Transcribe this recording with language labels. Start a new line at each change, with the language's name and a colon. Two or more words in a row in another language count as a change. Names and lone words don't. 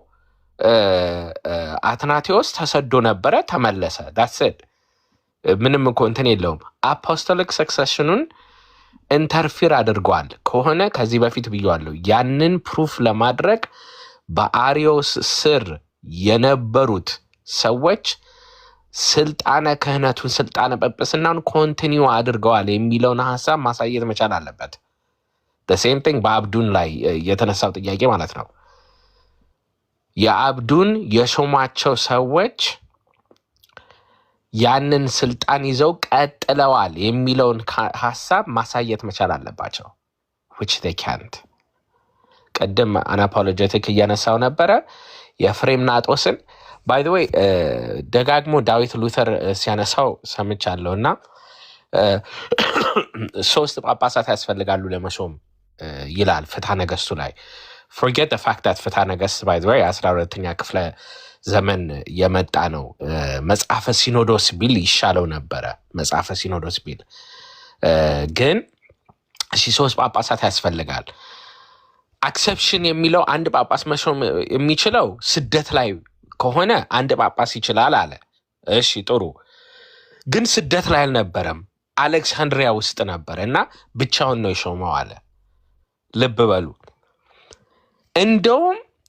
Amharic: አትናቴዎስ ተሰዶ ነበረ፣ ተመለሰ። ዳትስድ ምንም እኮ እንትን የለውም።
English: apostolic succession interfere
Amharic: አድርጓል ከሆነ ከዚህ በፊት ብየዋለሁ። ያንን ፕሩፍ ለማድረግ በአሪዮስ ስር የነበሩት ሰዎች ስልጣነ ክህነቱን ስልጣነ ጵጵስናውን ኮንቲኒው አድርገዋል የሚለውን ሀሳብ ማሳየት መቻል አለበት።
English: same thing
Amharic: በአብዱን ላይ የተነሳው ጥያቄ ማለት ነው። የአብዱን የሾማቸው ሰዎች ያንን ስልጣን ይዘው ቀጥለዋል የሚለውን ሀሳብ ማሳየት መቻል አለባቸው።
English: which they can't።
Amharic: ቅድም አናፖሎጀቲክ እያነሳው ነበረ የፍሬምናጦስን
English: by the way
Amharic: ደጋግሞ ዳዊት ሉተር ሲያነሳው ሰምቻለሁ እና 3 ጳጳሳት ያስፈልጋሉ ለመሾም ይላል ፍትሐ ነገሥቱ ላይ።
English: forget the fact that
Amharic: ፍትሐ ነገሥት
English: by the way
Amharic: 12ኛ ክፍለ ዘመን የመጣ ነው። መጽሐፈ ሲኖዶስ ቢል ይሻለው ነበረ። መጽሐፈ ሲኖዶስ ቢል ግን 3 ጳጳሳት ያስፈልጋል። አክሰፕሽን የሚለው አንድ ጳጳስ መሾም የሚችለው ስደት ላይ ከሆነ አንድ ጳጳስ ይችላል አለ። እሺ ጥሩ፣ ግን ስደት ላይ አልነበረም፣ አሌክሳንድሪያ ውስጥ ነበረ እና ብቻውን ነው የሾመው አለ። ልብ በሉ። እንደውም